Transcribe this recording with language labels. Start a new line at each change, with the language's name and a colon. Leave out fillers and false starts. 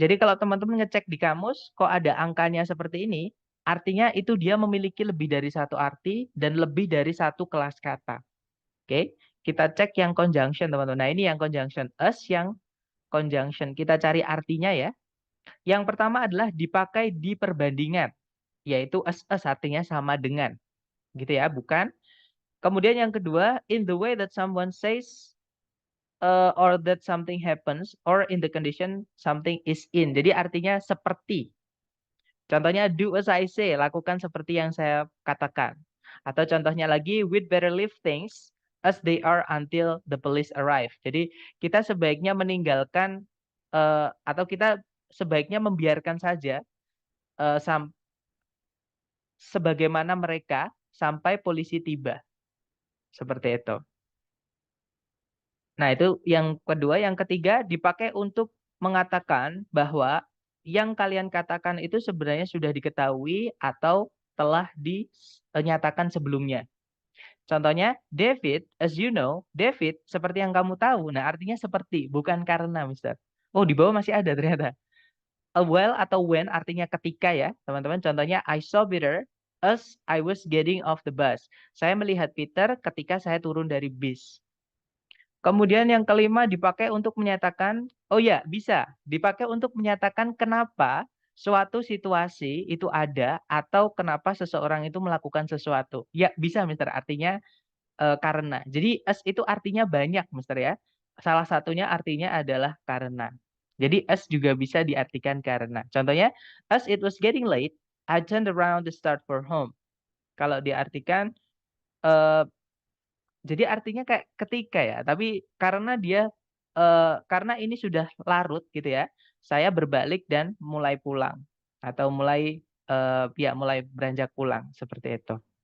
Indonesian: Jadi kalau teman-teman ngecek di kamus, kok ada angkanya seperti ini, artinya itu dia memiliki lebih dari satu arti dan lebih dari satu kelas kata. Oke, kita cek yang conjunction teman-teman. Nah ini yang conjunction. As yang conjunction. Kita cari artinya ya. Yang pertama adalah dipakai di perbandingan. Yaitu as artinya sama dengan. Gitu ya, bukan.
English: Kemudian yang kedua, in the way that someone says or that something happens or in the condition something is in.
Indonesian: Jadi artinya seperti. Contohnya
English: do as I say,
Indonesian: lakukan seperti yang saya katakan. Atau contohnya lagi
English: we'd better leave things as they are until the police arrive.
Indonesian: Jadi kita sebaiknya meninggalkan atau kita sebaiknya membiarkan saja eh, sam- sebagaimana mereka sampai polisi tiba. Seperti itu. Nah, itu yang kedua. Yang ketiga, dipakai untuk mengatakan bahwa yang kalian katakan itu sebenarnya sudah diketahui atau telah dinyatakan sebelumnya. Contohnya, David,
English: as you know,
Indonesian: David, seperti yang kamu tahu. Nah, artinya seperti, bukan karena, Mister. Oh, di bawah masih ada ternyata. A while atau when artinya ketika ya, teman-teman. Contohnya,
English: I saw Peter as I was getting off the bus.
Indonesian: Saya melihat Peter ketika saya turun dari bis. Kemudian yang kelima dipakai untuk menyatakan, oh ya bisa, dipakai untuk menyatakan kenapa suatu situasi itu ada atau kenapa seseorang itu melakukan sesuatu. Ya bisa Mister, artinya karena. Jadi as itu artinya banyak Mister ya. Salah satunya artinya adalah karena. Jadi as juga bisa diartikan karena. Contohnya,
English: as it was getting late, I turned around to start for home.
Indonesian: Kalau diartikan eh, jadi artinya kayak ketika ya, tapi karena dia karena ini sudah larut gitu ya, saya berbalik dan mulai pulang atau mulai ya mulai beranjak pulang seperti itu.